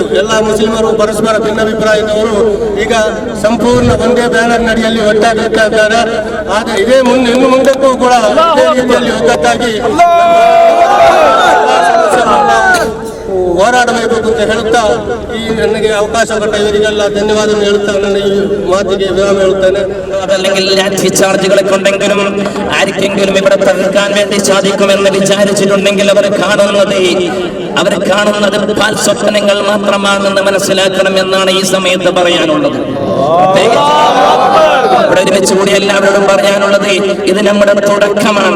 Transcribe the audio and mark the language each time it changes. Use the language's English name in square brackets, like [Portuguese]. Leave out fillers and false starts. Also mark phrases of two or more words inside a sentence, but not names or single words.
[Kannada] ಎಲ್ಲ ಮುಸ್ಲಿಮರು ಪರಸ್ಪರ ಭಿನ್ನಾಭಿಪ್ರಾಯದವರು ಈಗ ಸಂಪೂರ್ಣ ಒಂದೇ ಬ್ಯಾನರ್ ನಡಿಯಲ್ಲಿ ಒಟ್ಟಾಗುತ್ತಾ ಇದ್ದಾರೆ. ಆದರೆ ಇದೇ ಇನ್ನು ಮುಂದಕ್ಕೂ ಕೂಡ ಇದೇ ರೀತಿಯಲ್ಲಿ ಒಗ್ಗಟ್ಟಾಗಿ ಹೋರಾಡಬೇಕು ಅಂತ ಹೇಳುತ್ತಾ ಈ ನನಗೆ ಅವಕಾಶ ಕೊಟ್ಟ ಇವರಿಗೆಲ್ಲ ಧನ್ಯವಾದ ಹೇಳುತ್ತಾ ನನ್ನ ಈ മാതിಗೆ വിരാമം ಹೇಳುತ್ತೇನೆ. [Malayalam] അതല്ലെങ്കിൽ ലാത്തി ചാർജുകളെ കൊണ്ടെങ്കിലും ആർക്കെങ്കിലും ഇവിടെ തകർക്കാൻ വേണ്ടി സാധിക്കുമെന്ന് വിചാരിച്ചിട്ടുണ്ടെങ്കിൽ അവരെ കാണുന്നത് പാൽ സ്വപ്നങ്ങൾ മാത്രമാണെന്ന് മനസ്സിലാക്കണം എന്നാണ് ഈ സമയത്ത് പറയാനുള്ളത്. ഇവിടെ ഒരുമിച്ച് കൂടി എല്ലാവരോടും പറയാനുള്ളത്, ഇത് നമ്മുടെ തുടക്കമാണ്.